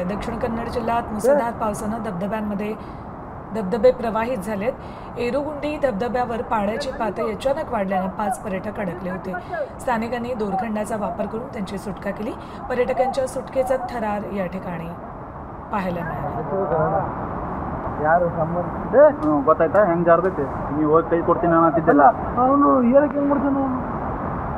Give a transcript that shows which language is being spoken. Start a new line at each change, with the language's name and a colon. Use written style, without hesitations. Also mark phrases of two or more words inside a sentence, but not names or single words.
Marathi: दक्षिण कन्नड जिल्ह्यात मुसळधार पावसाने धबधबे प्रवाहित झालेत। एरुगुंडी धबधब्यावर पाण्याची पातळी अचानक वाढल्याने 5 पर्यटक अडकले होते। स्थानिकांनी दोरखंडाचा वापर करून त्यांची सुटका केली। पर्यटकांच्या सुटकेचा थरार या ठिकाणी पाहायला मिळाला।
Kannada: ಯಾರು ಗೊತ್ತಾಯ್ತಾ ಹೆಂಗ್ ಜಾರದೈತಿ ನೀವು ಹೋಗಿ ಕೈ ಕೊಡ್ತೀನಿ ಅನ್ನತ್ತಿದ್ದಲ್ಲ ಅವನು ಹೇಳಕ್ಕೆ ಹೆಂಗ್ ಮಾಡ್ತಾನ